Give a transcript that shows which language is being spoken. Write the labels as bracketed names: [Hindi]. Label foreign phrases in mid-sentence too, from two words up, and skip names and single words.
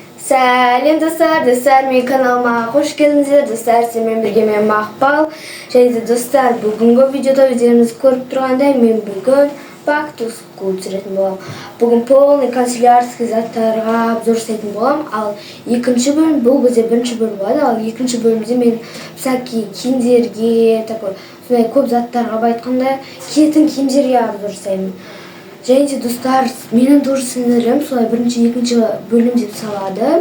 [Kazakh] Сәлем достар, менің каналыма қош келдіңіздер. Достар, сіздермен бірге мен Мақпал. Және де достар, бүгінгі видеода өздеріңіз көріп тұрғандай, мен бүгін [English] back to school [Kazakh] түсіретін болам. Бүгін [Russian] полный канцелярский [Kazakh] заттарға обзор жасайтын болам. Ал екінші бөлім, бұл бізде бірінші бөлім болады. Ал екінші бөлімде мен всякие киімдерге, сондай көп заттарға айтқанда киетін киімдерге обзор жасаймын. Және де достар, менің тоже сіңілім солай бірінші, екінші бөлім деп салады.